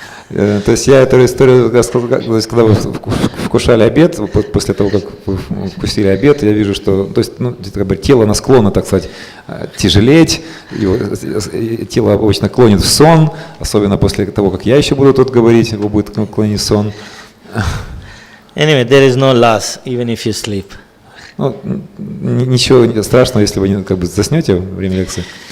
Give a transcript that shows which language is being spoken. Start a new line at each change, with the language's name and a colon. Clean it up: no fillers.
Russian: То есть я эту историю рассказал, когда вы вкушали обед, после того, как вы вкусили обед, я вижу, что то есть, тело на склонно, так сказать, тяжелеть, тело обычно клонит в сон, особенно после того, как я еще буду тут говорить, его будет клонить в сон.
English: Anyway, there is no loss, even if you sleep.
Russian: Ничего страшного, если вы как бы заснете во время лекции.